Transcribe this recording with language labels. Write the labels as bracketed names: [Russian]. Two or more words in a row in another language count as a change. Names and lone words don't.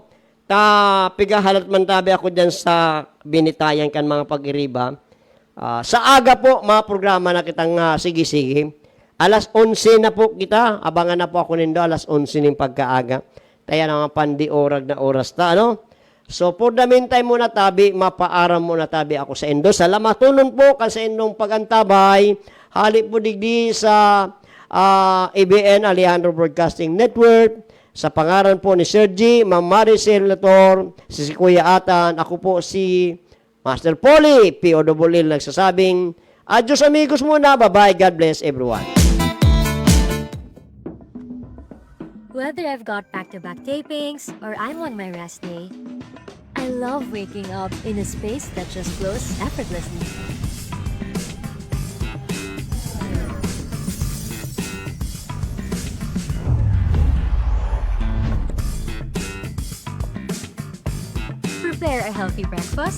[Bikol] Pigahalat man tabi ako dyan sa binitayan kan mga pag-iriba. Sa aga po, mga programa na kitang sige-sige. Alas 11 na po kita. Abangan na po ako nindo, alas 11 ng pagkaaga. Taya na mga pandi-orag na oras So, [English] for the meantime [Bikol] muna tabi, mapaaram muna tabi ako sa indo. Salamatunon po kasi indong pagantabay. Halip po digdi sa ABN, Alejandro Broadcasting Network. Sa pangaran po ni Sir G, Ma'am Maricel Lator, si Kuya Atan, ako po si Master Polly, POWL nagsasabing, [Spanish] adios amigos [Bikol] muna, [English] bye-bye, God bless everyone. Whether I've got back-to-back tapings or I'm on my rest day, I I love waking up in a space that just flows effortlessly. Prepare a healthy breakfast?